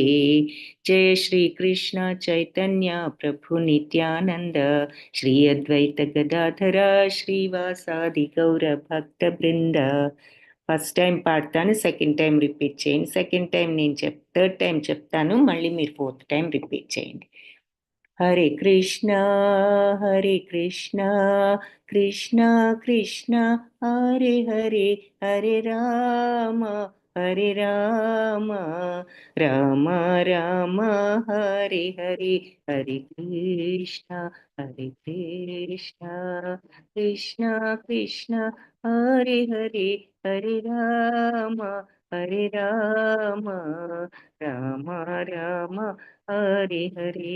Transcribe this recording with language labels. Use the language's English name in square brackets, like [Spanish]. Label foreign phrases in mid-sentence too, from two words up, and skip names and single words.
[Sanskrit] జయ శ్రీ కృష్ణ చైతన్య ప్రభు నిత్యానంద శ్రీ అద్వైత గదాధర శ్రీవాసాది గౌర భక్త బృంద. [English] first time [Telugu] పాడతాను, [English] second time [Telugu] రిపీట్ చేయండి. [English] second time [Telugu] నేను [English] third time [Telugu] చెప్తాను, మళ్ళీ మీరు [English] fourth time [Telugu] రిపీట్ చేయండి. [Sanskrit] హరే కృష్ణ కృష్ణ కృష్ణ హరే హరే, హరే రామ రామ రామ హరే హరే, హరే కృష్ణ కృష్ణ కృష్ణ హరే హరే, హరే రామ రామ రామ హరే హరే.